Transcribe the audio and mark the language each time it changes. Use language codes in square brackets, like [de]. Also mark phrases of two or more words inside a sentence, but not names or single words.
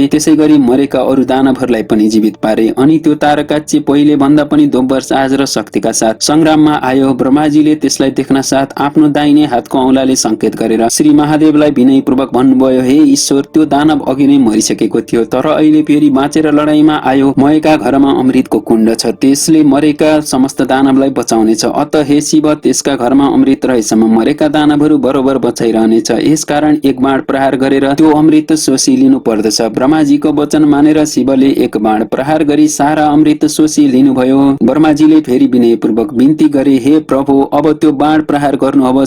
[ne] त्यसै गरी मरेका अरू दानवहरूलाई पनि जीवित पारे। अनि त्यो तारकाच्य पहिले भन्दा पनि दोब्बर साहस र शक्तिका साथ संग्राममा आयो। ब्रह्माजीले त्यसलाई देख्न साथ आफ्नो दाहिने हातको औंलाले संकेत गरेर श्री महादेवलाई विनयपूर्वक भन्नुभयो, हे ईश्वर, त्यो दानव अघि नै मरिसकेको थियो, तर अहिले फेरि बाँचेर लडाईँमा आयो। मयका घरमा अमृतको कुण्ड छ, त्यसले मरेका समस्त दानवलाई बचाउनेछ। अत हे शिव, त्यसका घरमा अमृत रहेसम्म मरेका दानवहरू बरोबर बचाइरहनेछ। यसकारण एक बाण प्रहार गरेर त्यो अमृत सोसी लिनु पर्दछ। ब्रह्माजीको वचन मानेर शिवले एक बाण प्रहार गरी सारा अमृत सोसी लिनुभयो। ब्रह्माजीले फेरि विनयपूर्वक बिन्ती गरे, हे प्रभु, अब त्यो बाण प्रहार गर्नुहोस्।